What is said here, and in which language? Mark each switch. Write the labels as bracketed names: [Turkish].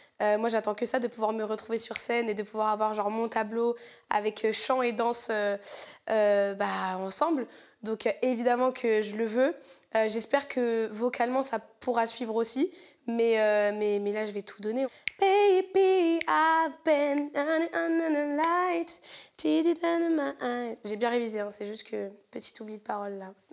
[French] Moi j'attends que ça, de pouvoir me retrouver sur scène et de pouvoir avoir genre mon tableau avec chant et danse ensemble. Donc évidemment que je le veux. J'espère que vocalement ça pourra suivre aussi. Mais là je vais tout donner. [English] Baby, I've been under the light. [French] J'ai bien révisé, hein, c'est juste que petit oubli de parole là.